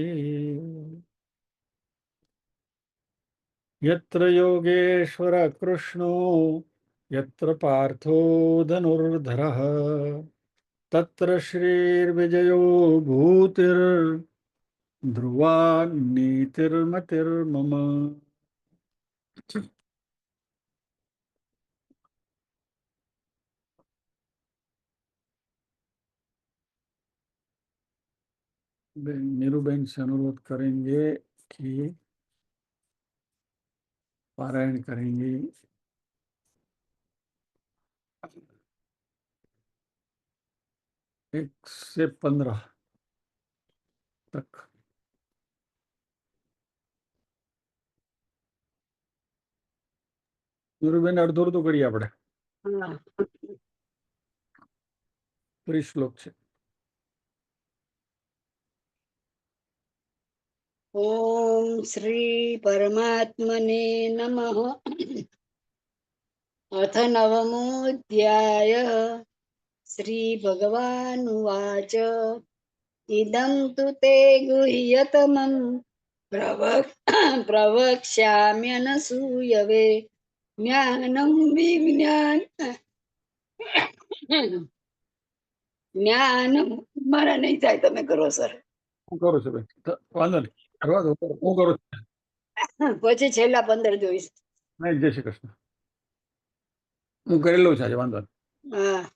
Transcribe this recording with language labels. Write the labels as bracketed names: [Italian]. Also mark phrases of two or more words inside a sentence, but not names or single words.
[Sanskrit] यत्र योगेश्वर कृष्णो यत्र पार्थो धनुर्धरः तत्र श्रीर्विजयो भूतिर्ध्रुवा नीतिर्मतिर्मम। [Hindi] नीरूबेन से अनुरोध करेंगे कि पारायण करेंगे 1 से 15 तक। नीरूबेन अर्धोर तो करिए [Gujarati] આપણે ત્રીસ શ્લોક છે। [Sanskrit] ओम श्री परमात्मने नमः। अथ नवमोऽध्यायः। श्री भगवानुवाच इदं तु ते गुह्यतमं प्रवक्ष्याम्यनसूयवे ज्ञानं [Gujarati] જ્ઞાનમ મારા નહીં થાય, તમે કરો સર. હું કરું છું બેન, વાંધો નહીં, કરવા દો, હું કરું છું। પછી છેલ્લા 15 જોઈશ. નહીં, જય શ્રી કૃષ્ણ, હું કરેલું છે આજે, વાંધો નહીં। હા.